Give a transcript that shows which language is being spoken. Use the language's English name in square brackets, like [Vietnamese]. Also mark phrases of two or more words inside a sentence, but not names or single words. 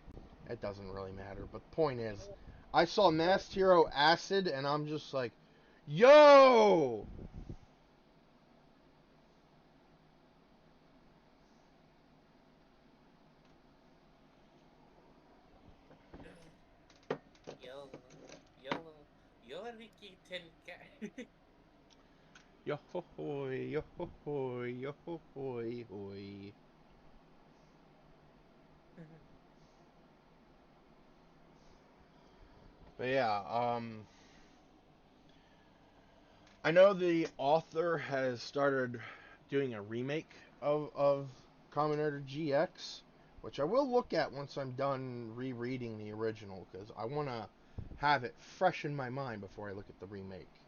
[English] It doesn't really matter. But the point is, I saw masked hero acid, and I'm just like, yo. Yo, yo, yo, Ricky Tenka. Yo ho hoy, yo ho hoy, yo ho hoy hoy. But yeah, I know the author has started doing a remake of Kamen Rider GX, which I will look at once I'm done rereading the original, because I want to have it fresh in my mind before I look at the remake.